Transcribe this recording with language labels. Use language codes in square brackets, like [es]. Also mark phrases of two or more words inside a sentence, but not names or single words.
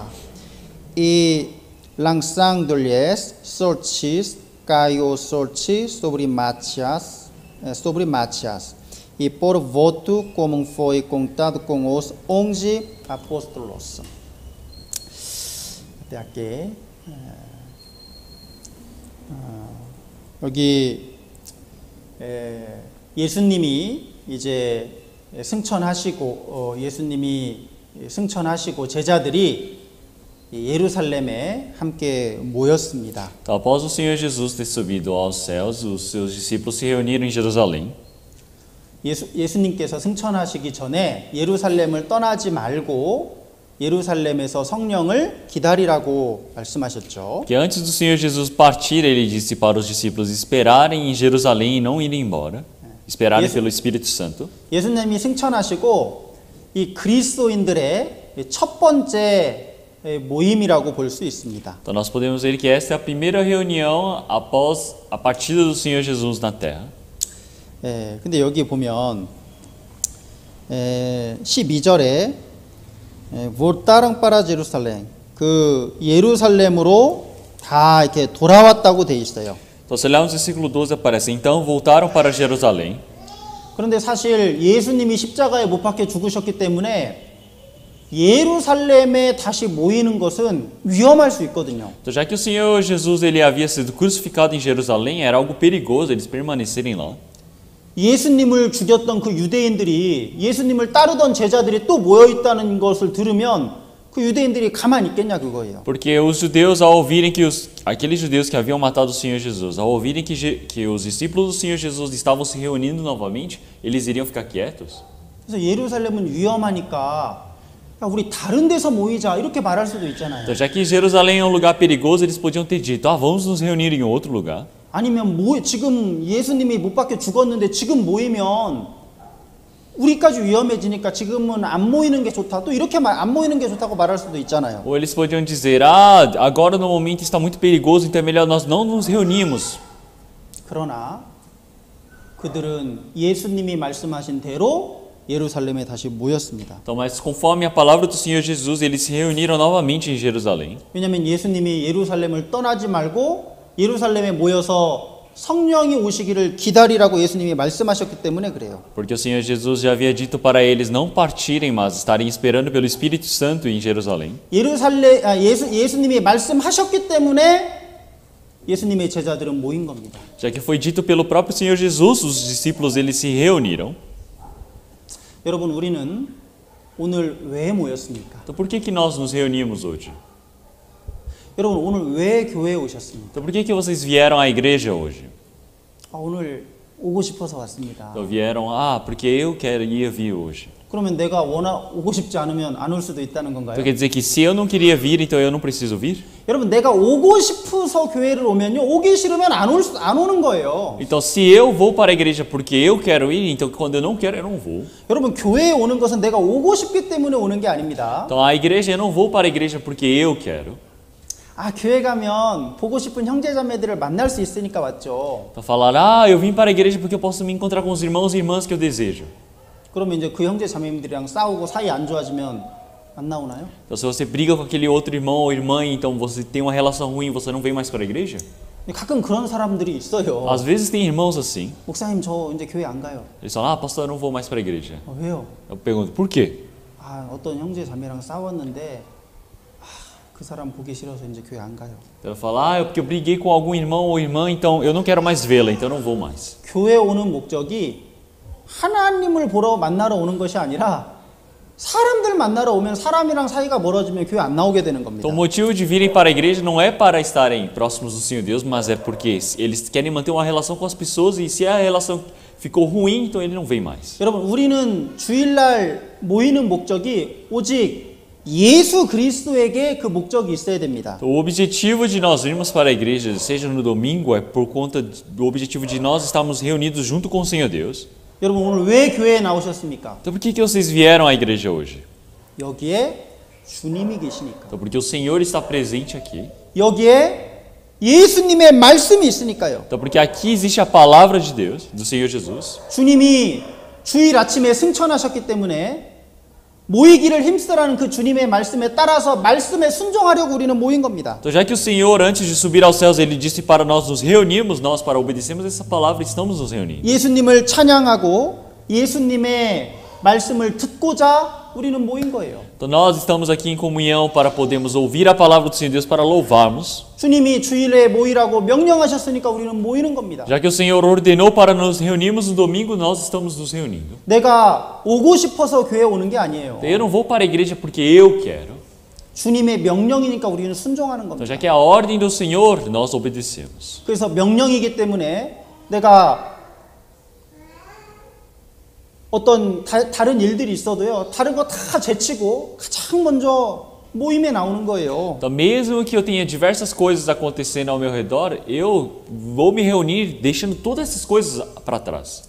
[pt] E, lançando-lhes sortes, caiu sorte sobre Matias, e por voto comum foi contado com os 11 apóstolos. Até aqui. [ko] 여기 예수님이 이제 예수님이 승천하시고 제자들이 예루살렘에 함께 모였습니다. [pt] Então, após o Senhor Jesus ter subido aos céus, os seus discípulos se reuniram em Jerusalém. [ko] 예수님께서 승천하시기 전에 예루살렘을 떠나지 말고 예루살렘에서 성령을 기다리라고 말씀하셨죠. [pt] Que antes do Senhor Jesus partir, ele disse para os discípulos esperarem em Jerusalém e não irem embora, esperarem pelo Espírito Santo. [ko] 예수님이 승천하시고 이 그리스도인들의 첫 번째 모임이라고 볼 수 있습니다. [pt] Então nós podemos ver que esta é a primeira reunião após a partida do Senhor Jesus na terra. [ko] 근데 여기 보면 12절에 [pt] voltaram para Jerusalém, [ko] 그 예루살렘으로 다 이렇게 돌아왔다고 돼 있어요. [pt] Então, se olharmos no versículo 12 aparece: então voltaram para Jerusalém. [ko] 그런데 사실 예수님이 십자가에 못 박혀 죽으셨기 때문에 예루살렘에 다시 모이는 것은 위험할 수 있거든요. [pt] Então, já que o Senhor Jesus ele havia sido crucificado em Jerusalém, era algo perigoso eles permanecerem lá. [ko] 예수님을 죽였던 그 유대인들이, 예수님을 따르던 제자들이 또 모여 있다는 것을 들으면 그 유대인들이 가만히 있겠냐 그거예요. [pt] Porque os judeus, ao ouvirem que aqueles judeus que haviam matado o Senhor Jesus, ao ouvirem que os discípulos do Senhor Jesus estavam se reunindo novamente, eles iriam ficar quietos. [ko] 그래서 예루살렘은 위험하니까 야, 우리 다른 데서 모이자 이렇게 말할 수도 있잖아요. [pt] Então, já que Jerusalém é um lugar perigoso, eles podiam ter dito: vamos nos reunir em outro lugar. [ko] 아니면 지금 예수님이 못 박혀 죽었는데 지금 모이면 우리까지 위험해지니까 지금은 안 모이는 게 좋다. 또 이렇게 안 모이는 게 좋다고 말할 수도 있잖아요. [pt] Ou eles podiam dizer: agora no momento está muito perigoso, então é melhor nós não nos reunirmos. [ko] 그러나 그들은 예수님이 말씀하신 대로 예루살렘에 다시 모였습니다. [pt] Então, mas conforme a palavra do Senhor Jesus, eles se reuniram novamente em Jerusalém. [ko] 왜냐하면 예수님이 예루살렘을 떠나지 말고 예루살렘에 모여서 성령이 오시기를 기다리라고 예수님이 말씀하셨기 때문에 그래요. [pt] Porque o Senhor Jesus já havia dito para eles não partirem, mas estarem esperando pelo Espírito Santo em Jerusalém. [ko] 예수님이 말씀하셨기 때문에 예수님의 제자들은 모인 겁니다. [pt] Já que foi dito pelo próprio Senhor Jesus, os discípulos eles se reuniram. [ko] 여러분, 우리는 오늘 왜 모였습니까? [pt] Então, por que nós nos reunimos hoje? [ko] 여러분, 오늘 왜 교회에 오셨습니까? [pt] Então, por que vocês vieram à igreja hoje? [ko] 오늘 오고 싶어서 왔습니다. [pt] Então, vieram, porque eu queria vir hoje. [ko] 그러면 내가 오고 싶지 않으면 안 올 수도 있다는 건가요? [pt] Então quer dizer que se eu não queria vir, então eu não preciso vir? [ko] 여러분 내가 오고 싶어서 교회를 오면요 오기 싫으면 안 오는 거예요. [pt] Então se eu vou para a igreja porque eu quero ir, então quando eu não quero, eu não vou. [ko] 여러분 교회에 오는 것은 내가 오고 싶기 때문에 오는 게 아닙니다. [pt] Então a igreja, eu não vou para a igreja porque eu quero. [ko] 아 교회 가면 보고 싶은 형제자매들을 만날 수 있으니까 왔죠. [pt] Então falar, eu vim para a igreja porque eu posso me encontrar com os irmãos e irmãs que eu desejo. [ko] 그러면 이제 그 형제자매들이랑 싸우고 사이 안 좋아지면 안 나오나요? [pt] Então se você briga com aquele outro irmão ou irmã, então você tem uma relação ruim, você não vem mais para a igreja? [ko] 가끔 그런 사람들이 있어요. [pt] Às vezes tem irmãos assim. [ko] 목사님 저 이제 교회 안 가요. [pt] Eles falam, pastor, eu não vou mais para a igreja. [ko] 왜요? [pt] Eu pergunto, por quê? [ko] 아 어떤 형제자매랑 싸웠는데 그 사람 보기 싫어서 이제 교회 안 가요. [pt] Então eu falo, é porque eu briguei com algum irmão ou irmã, então eu não quero mais vê-la, então eu não vou mais. [ko] 교회 오는 목적이 하나님을 보러 만나러 오는 것이 아니라 사람들 만나러 오면 사람이랑 사이가 멀어지면 교회 안 나오게 되는 겁니다. [pt] Então o motivo de virem para a igreja não é para estarem próximos do Senhor Deus, mas é porque eles querem manter uma relação com as pessoas e se a relação ficou ruim, então ele não vem mais. [ko] 여러분 우리는 주일날 모이는 목적이 오직 예수 그리스도에게 그 목적이 있어야 됩니다. [pt] Então, o objetivo de nós irmos para a igreja, seja no domingo, é por conta do objetivo de nós estarmos reunidos junto com o Senhor Deus. [ko] 여러분 오늘 왜 교회에 나오셨습니까? [pt] Então por que vocês vieram à igreja hoje? [ko] 여기에 주님이 계시니까. [pt] Então porque o Senhor está presente aqui. [ko] 여기에 예수님의 말씀이 있으니까요. [pt] Então porque aqui existe a palavra de Deus, do Senhor Jesus. [ko] 주님이 주일 아침에 승천하셨기 때문에 모이기를 힘쓰라는 그 주님의 말씀에 따라서 말씀에 순종하려고 우리는 모인 겁니다. [pt] Então já que o Senhor antes de subir aos céus ele disse para nós nos reunirmos, nós para obedecermos essa palavra estamos nos reunindo. [ko] 예수님을 찬양하고 예수님의 말씀을 듣고자 우리는 모인 거예요. [pt] Então nós estamos aqui em comunhão para podermos ouvir a palavra do Senhor Deus para louvarmos. [ko] 주님이 주일에 모이라고 명령하셨으니까 우리는 모이는 겁니다. [pt] Já que o Senhor ordenou para nos reunirmos no domingo, nós estamos nos reunindo. [ko] 내가 오고 싶어서 교회에 오는 게 아니에요. [pt] Eu não vou para a igreja porque eu quero. [ko] 주님의 명령이니까 우리는 순종하는 [pt] Então [ko] 겁니다. [pt] já que é a ordem do Senhor, nós obedecemos. [ko] 그래서 명령이기 때문에 내가 어떤 다른 일들이 있어도요. 다른 거 다 제치고 가장 먼저 모임에 나오는 거예요. [pt] Então, mesmo que eu tenha diversas coisas acontecendo ao meu redor, eu vou me reunir deixando todas essas coisas para trás.